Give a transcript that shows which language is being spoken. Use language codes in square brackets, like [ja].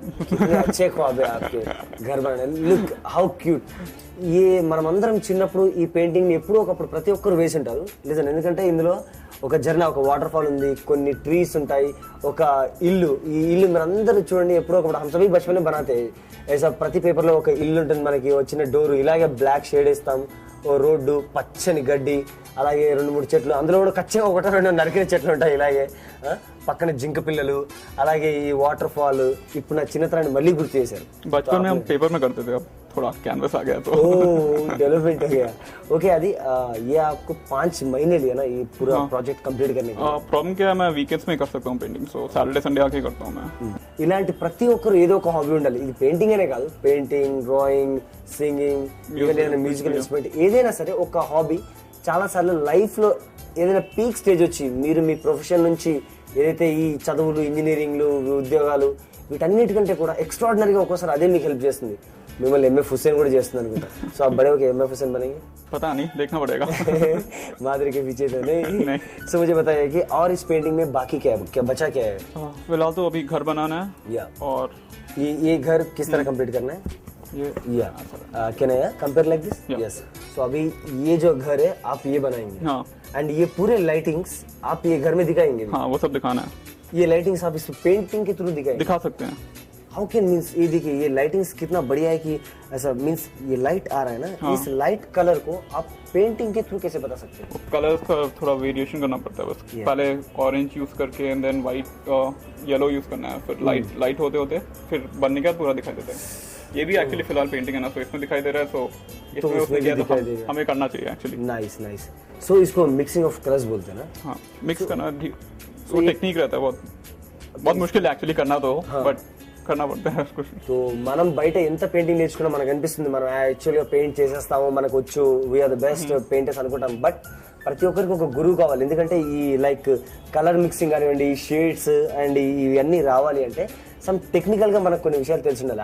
[hi] कितने अच्छे ख्वाब है आपके, घर बनाना. [en] Look how cute. [te] మనమందరం చిన్నప్పుడు ఈ పెయింటింగ్ ని ఎప్పుడో ఒకప్పుడు ప్రతి ఒక్కరు వేసి ఉంటారు. నిజం, ఎందుకంటే ఇందులో ఒక జర్నా, ఒక వాటర్ ఫాల్ ఉంది, కొన్ని ట్రీస్ ఉంటాయి, ఒక ఇల్లు. ఈ ఇల్లు మీరు అందరూ చూడండి, ఎప్పుడో ఒకప్పుడు [hi] హమ్ సభీ బచ్పన్ మే బనాతే ఐసా. [te] ప్రతి పేపర్లో ఒక ఇల్లు ఉంటుంది మనకి, వచ్చిన డోరు, ఇలాగే బ్లాక్ షేడ్ వేస్తాం, ఓ రోడ్డు, పచ్చని గడ్డి, అలాగే 2-3 చెట్లు, అందులో కూడా ఖచ్చితంగా 1-2 నరికిన చెట్లు ఉంటాయి ఇలాగే, పక్కన జింక పిల్లలు, అలాగే ఈ వాటర్ ఫాల్. ఇప్పుడు నా చిన్నతనాన్ని మళ్ళీ గుర్తు చేశారు. [hi] बचपन में हम पेपर में करते थे, अब थोड़ा कैनवस आ गया तो डेवलपमेंट हो गया. ओके आदि, ये आपको 5 महीने लिया ना ये पूरा प्रोजेक्ट कंप्लीट करने के लिए? प्रॉब्लम क्या है, मैं वीकेंड्स में कर सकता हूँ पेंटिंग, सो सैटरडे संडे आके करता हूँ मैं. [te] ఇలాంటి ప్రతి ఒక్కరు ఏదో ఒక హాబీ ఉండాలి. ఇది పెయింటింగ్ అనే కాదు, పెయింటింగ్, డ్రాయింగ్, సింగింగ్, ఏదైనా మ్యూజికల్ ఇన్స్ట్రుమెంట్, ఏదైనా సరే ఒక హాబీ. చాలా సార్లు లైఫ్ లో ఏదైనా పీక్ స్టేజ్ వచ్చి మీరు మీ ప్రొఫెషన్ నుంచి ఏదైతే ఈ చదువులు, ఇంజనీరింగ్లు, ఉద్యోగాలు, వీటన్నిటికంటే కూడా ఎక్స్ట్రాడినరీగా ఒక్కోసారి అదే మీకు హెల్ప్ చేస్తుంది. మిమ్మల్ని ఎంఎఫ్ హుస్సేన్ కూడా చేస్తుంది అనుకుంటా. [hi] సో आप बड़े होके एमएफ हुसैन बनेंगे? पता नहीं, देखना पड़ेगा. माधुरी के पीछे तो नहीं. सो मुझे बताइए कि और इस पेंटिंग में बाकी क्या बचा क्या है? फिलहाल तो अभी घर बनाना है. या और ये घर किस तरह कंप्लीट करना है? या [en] Can I compare like this? Yes. [hi] सो अभी ये जो घर है आप ये बनाएंगे. हाँ. एंड ये पूरे लाइटिंग्स आप ये घर में दिखाएंगे? हाँ, वो सब दिखाना है. ये लाइटिंग्स आप इस पेंटिंग के थ्रू दिखा सकते हैं. हाउ कैन मीन्स, ये देखिए ये लाइटिंग्स कितना बढ़िया है कि ऐसा मीन्स ये लाइट आ रहा है ना. हाँ. इस लाइट कलर को आप पेंटिंग के थ्रू कैसे बता सकते हैं? कलर्स का थोड़ा वेरिएशन करना पड़ता है बस. पहले ऑरेंज यूज करके and then white, yellow use करना है, फिर लाइट होते होते फिर बनने के बाद पूरा दिखाई देता है. ये भी एक्चुअली फिलहाल पेंटिंग है ना, तो इसमें दिखाई दे रहा है, तो इसमें उसने किया तो हमें करना चाहिए एक्चुअली. [en] Nice nice. [hi] सो इसको मिक्सिंग ऑफ कलर्स बोलते हैं ना? हाँ, मिक्स करना वो टेक्निक रहता है, बहुत मुश्किल है एक्चुअली करना तो, बट करना पड़ता है कुछ. [te] तो మనం బయట ఎంత పెయింటింగ్ నేర్చుకున్నా మనకు అనిపిస్తుంది మనం యాక్చువల్గా పెయింట్ చేసేస్తాము, మనకు వచ్చు, [en] we are the best painters [te] అనుకుంటాం. బట్ ప్రతి ఒక్కరికి ఒక గురువు కావాలి. ఎందుకంటే ఈ లైక్ కలర్ మిక్సింగ్ కానివ్వండి, షేడ్స్ అండ్ ఇవన్నీ రావాలి అంటే సమ్ టెక్నికల్గా మనకు కొన్ని విషయాలు తెలిసి ఉండాలి.